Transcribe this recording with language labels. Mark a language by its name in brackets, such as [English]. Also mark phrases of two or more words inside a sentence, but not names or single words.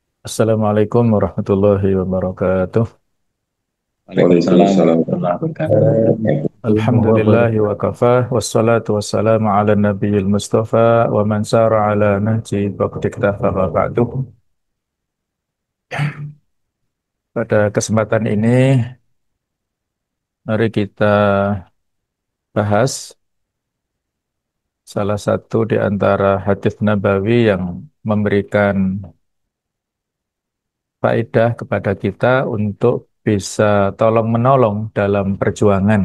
[Arabic] السلام عليكم ورحمة الله وبركاته. وعليكم السلام ورحمة الله وبركاته. الحمد لله وكفى، والصلاة والسلام على النبي المصطفى، ومن سار على نهجه واقتفى وبعد. [Indonesian] Pada kesempatan ini, mari kita bahas salah satu di antara hadis Nabawi yang memberikan faedah kepada kita untuk bisa tolong-menolong dalam perjuangan.